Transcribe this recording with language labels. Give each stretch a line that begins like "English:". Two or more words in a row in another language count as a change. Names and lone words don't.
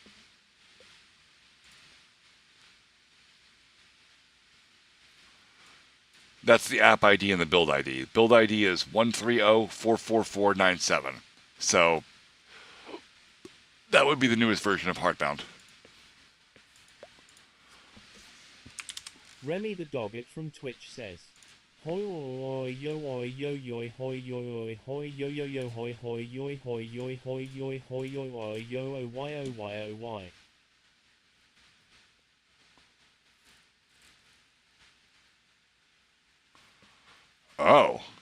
English: That's the app ID and the build ID. Build ID is 1304447. So that would be the newest version of Heartbound. Remy the Doggett from Twitch says, hoi oi yo oi yo yo hoi yo oi hoi yo yo yo hoi hoi yo hoi yo hoi yo hoi yo oi yo o y o y o y. Oh.